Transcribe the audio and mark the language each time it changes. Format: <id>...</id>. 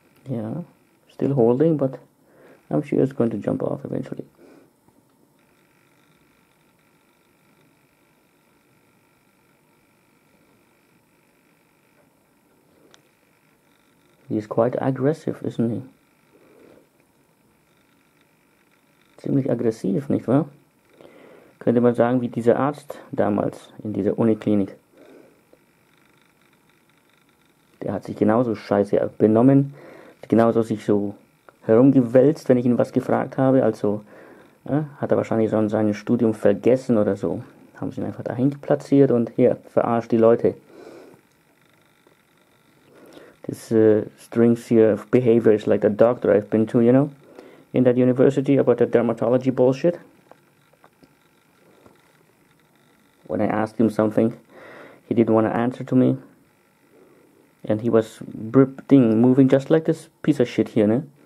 <en>Yeah, still holding, but I'm sure it's going to jump off eventually. He's quite aggressive, isn't he?</en> <de>Ziemlich aggressiv, nicht wahr? Könnte man sagen, wie dieser Arzt damals in dieser Uniklinik. Der hat sich genauso scheiße benommen, genauso sich so herumgewälzt, wenn ich ihn was gefragt habe. Also hat er wahrscheinlich schon sein Studium vergessen oder so. Haben sie ihn einfach dahin platziert und hier, verarscht die Leute.</de> <en>This strings here of behavior is like the doctor I've been to, you know, in that university about the dermatology bullshit. When I asked him something, he didn't want to answer to me. And he was moving just like this piece of shit here, ne?</en>